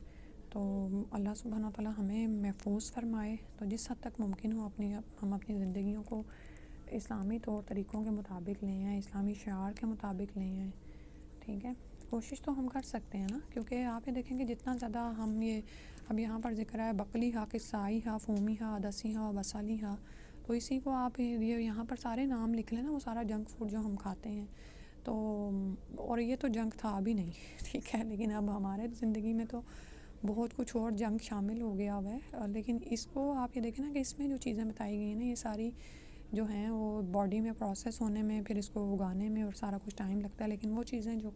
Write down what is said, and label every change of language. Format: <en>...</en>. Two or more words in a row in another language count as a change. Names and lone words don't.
<ur>تو اللہ سبحانہ تعالیٰ ہمیں محفوظ فرمائے. تو جس حد تک ممکن ہو ہم اپنی زندگیوں کو اسلامی طور طریقوں کے مطابق لے آئیں، اسلامی شعار کے مطابق لے آئیں. ٹھیک ہے. کوشش تو ہم کر سکتے ہیں نا، کیونکہ آپ یہ دیکھیں کہ جتنا زیادہ ہم یہ اب یہاں پر ذکر ہے</ur> <ar>بقلی ہا، قصائی ہا، فومی ہا، عدسی ہا، وسالی ہا،</ar> <ur>تو اسی کو آپ یہ یہاں پر سارے نام لکھ لیں نا، وہ سارا</ur> <en>junk food</en> <ur>جو ہم کھاتے ہیں. تو اور یہ تو جنک تھا بھی نہیں، ٹھیک ہے، لیکن اب ہمارے زندگی میں تو بہت کچھ اور جنک شامل ہو گیا ہوا ہے. لیکن اس کو آپ یہ دیکھیں نا کہ اس میں جو چیزیں بتائی گئی ہیں نا، یہ ساری جو ہیں وہ باڈی میں پروسیس ہونے میں، پھر اس کو اگانے میں اور سارا کچھ ٹائم لگتا ہے.</ur>